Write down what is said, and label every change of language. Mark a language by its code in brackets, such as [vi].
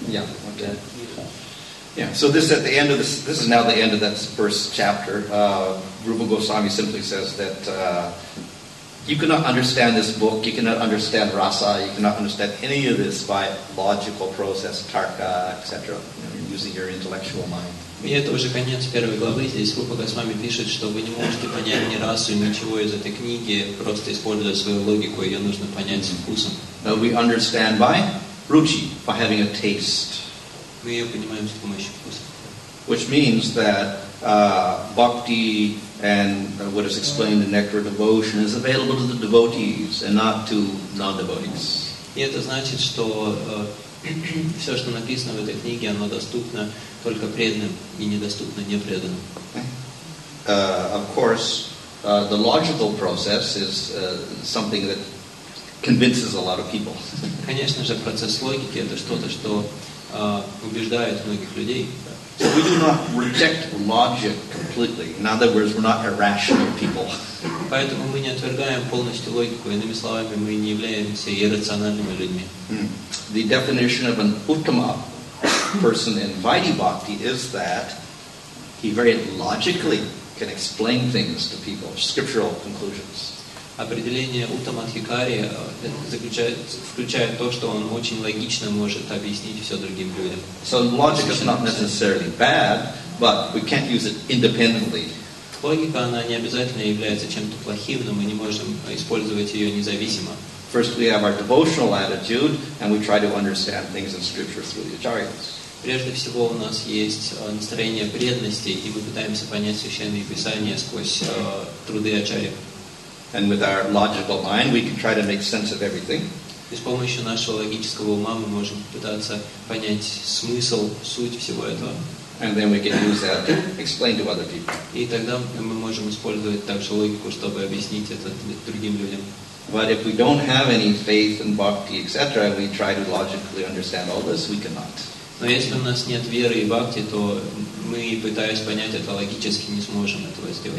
[en] Yeah. Okay. Yeah. So this at the end of this. This is now the end of that first chapter. Rupa Goswami simply says that you cannot understand this book. You cannot understand rasa. You cannot understand any of this by logical process, tarka, etc. Using your intellectual mind. [ru] И это уже конец первой главы. Здесь Рупа Госвами пишет, что вы не можете понять ни расу, ничего из этой книги, просто используя свою логику, ее нужно понять с вкусом. [en] We understand by ruchi, by having a taste. [ru] Мы ее понимаем с помощью вкуса. [en] Which means that bhakti and what is explained in Nectar of Devotion is available to the devotees and not to non-devotees. [ru] И это значит, что все, что написано в этой книге, оно доступно только преданным и недоступно непреданным. [en] Of course, the logical process is something that convinces a lot of people. [ru] Конечно же, процесс логики – это что-то, что убеждает многих людей. [en] So we do not reject logic completely. In other words, we're not irrational people. [ru] Поэтому мы не отвергаем полностью логику. Иными словами, мы не являемся иррациональными людьми. [en] The definition of an uttama person in Vaidhi Bhakti is that he very logically can explain things to people, scriptural conclusions. [ru] Определение уттамадхикари включает то, что он очень логично может объяснить все другим людям. [en] So logic is not necessarily bad, but we can't use it independently. [ru] Логика, она не обязательно является чем-то плохим, но мы не можем использовать ее независимо. [en] First we have our devotional attitude, and we try to understand things in scripture through the acharyas. [ru] Прежде всего у нас есть настроение преданности, и мы пытаемся понять священные писания сквозь труды ачарьев. [en] And with our logical mind, we can try to make sense of everything. [ru] И с помощью нашего логического ума мы можем пытаться понять смысл, суть всего этого. [en] And then we can use that to explain to other people. [ru] И тогда мы можем использовать также логику, чтобы объяснить это другим людям. [en] But if we don't have any faith in bhakti, etc., and we try to logically understand all this, we cannot. [ru] Но если у нас нет веры и бхакти, то мы, пытаясь понять это логически, не сможем этого сделать.